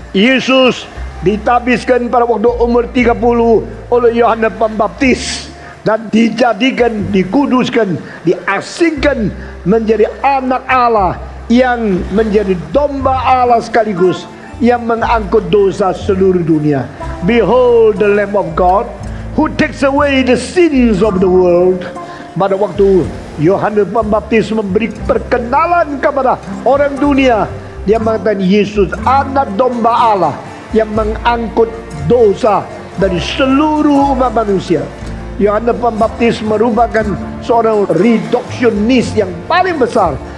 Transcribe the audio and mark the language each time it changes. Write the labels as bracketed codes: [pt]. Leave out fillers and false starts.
[id] Yesus ditabiskan pada waktu umur 30 oleh Yohanes Pembaptis dan dijadikan, dikuduskan, diasingkan menjadi anak Allah yang menjadi domba Allah sekaligus yang mengangkut dosa seluruh dunia. [en] Behold the Lamb of God who takes away the sins of the world. [id] Pada waktu Yohanes Pembaptis memberi perkenalan kepada orang dunia, dia mengatakan Yesus anak domba Allah yang mengangkut dosa dari seluruh umat manusia. Yohanes Pembaptis merupakan seorang reduksionis yang paling besar.